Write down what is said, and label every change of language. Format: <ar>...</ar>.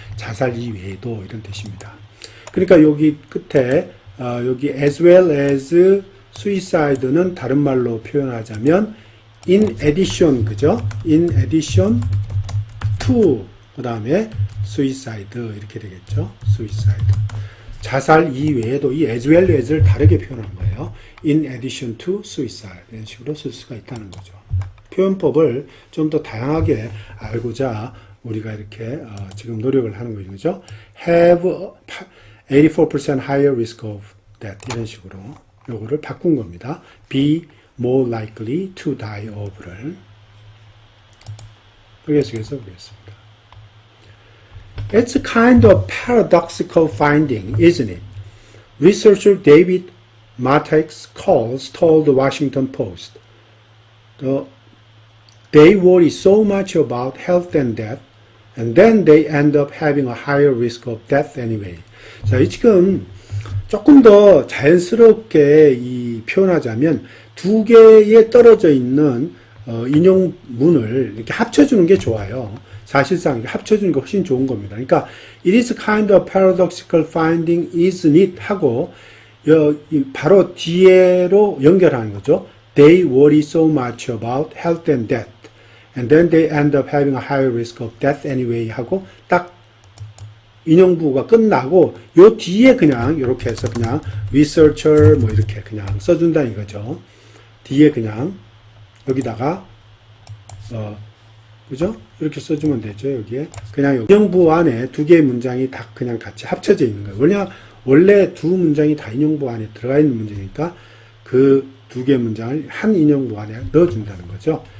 <ko>자살 이외에도 이런 뜻입니다. 그러니까 여기 끝에 여기</ko> <en>as well as suicide</en> <ko>는 다른 말로 표현하자면</ko> <en>in addition</en> <ko>그죠?</ko> <en>in addition to</en> <ko>그다음에</ko> <en>suicide</en> <ko>이렇게 되겠죠?</ko> <en>suicide.</en> <ko>자살 이외에도 이</ko> <en>as well as</en> <ko>를 다르게 표현한 거예요.</ko> <en>in addition to suicide</en> <ko>이런 식으로 쓸 수가 있다는 거죠. 표현법을 좀 더 다양하게 알고자 우리가 이렇게 지금 노력을 하는 거죠.</ko> <en>have 84% higher risk of death</en> <ko>이런 식으로 요거를 바꾼 겁니다.</ko> <en>be more likely to die of를</en> <ko>계속해서 보겠습니다.</ko> <en>It's a kind of paradoxical finding, isn't it? Researcher David Mattacks told the Washington Post, they worry so much about health and death, and then they end up having a higher risk of death anyway.</en> <ko>자, 지금 조금 더 자연스럽게 표현하자면 두 개에 떨어져 있는 인용문을 이렇게 합쳐주는 게 좋아요. 사실상 합쳐주는 게 훨씬 좋은 겁니다. 그러니까</ko> <en>it is kind of paradoxical finding, isn't it?</en> <ko>하고 바로 뒤에로 연결하는 거죠.</ko> <en>They worry so much about health and death, and then they end up having a higher risk of death anyway</en> <ko>하고 딱 인용부가 끝나고 요 뒤에 그냥 이렇게 해서 그냥 researcher 뭐 이렇게 그냥 써준다 이거죠. 뒤에 그냥 여기다가 그죠? 이렇게 써주면 되죠. 여기에 그냥 인용부 안에 두 개의 문장이 다 그냥 같이 합쳐져 있는 거예요. 원래 두 문장이 다 인용부 안에 들어가 있는 문장이니까 그 두 개의 문장을 한 인용부 안에 넣어준다는 거죠.</ko>